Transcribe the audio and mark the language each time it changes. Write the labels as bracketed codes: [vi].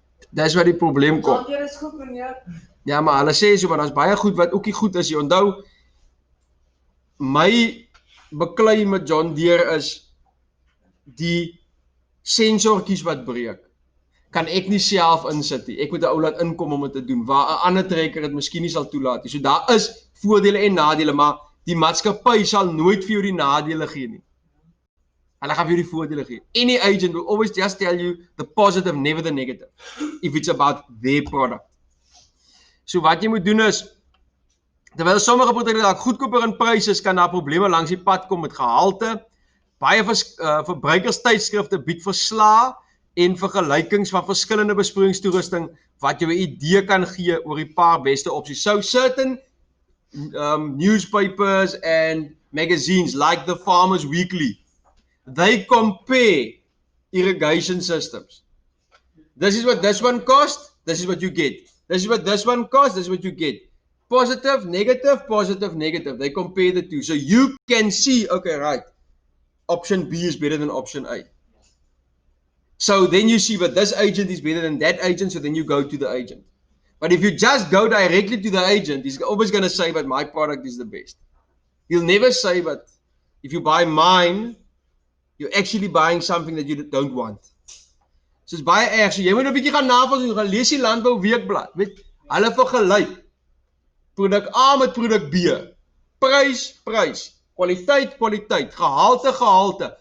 [af] Dis waar die probleem kom. Ja, maar hulle sê so, maar daar's baie goed wat ook nie goed is. Jy onthou, my beklei met John Deere is die sensortjies wat breek. Kan ek nie self insit nie. Ek moet 'n ou laat inkom om dit te doen, waar 'n ander trekker dit miskien nie sal toelaat nie. So daar is voordele en nadele, maar die maatskappy sal nooit vir jou die nadele gee nie. Hulle gaan vir jou die voordele gee. [en] Any agent will always just tell you the positive, never the negative, if it's about their product. [af] So wat jy moet doen is, terwyl sommige produkte dalk goedkoper in prys is, kan daar probleme langs die pad kom met gehalte. Baie verbruikerstydskrifte bied verslae en vergelykings van verskillende besproeiingstoerusting wat jou 'n idee kan gee oor die paar beste opsies. [en] So certain newspapers and magazines like the Farmers Weekly, they compare irrigation systems. This is what this one cost, this is what you get. This is what this one cost, this is what you get. Positive, negative, positive, negative. They compare the two. So you can see, okay, right, option B is better than option A. So then you see, but this agent is better than that agent, so then you go to the agent. But if you just go directly to the agent, he's always going to say, but my product is the best. He'll never say, but if you buy mine, you're actually buying something that you don't want. So it's [af] baie erg. So jy moet 'n bietjie gaan navorsing, gaan lees die Landbou Weekblad. Weet, hulle vergelyk produk A met produk B. Prys, kwaliteit, gehalte.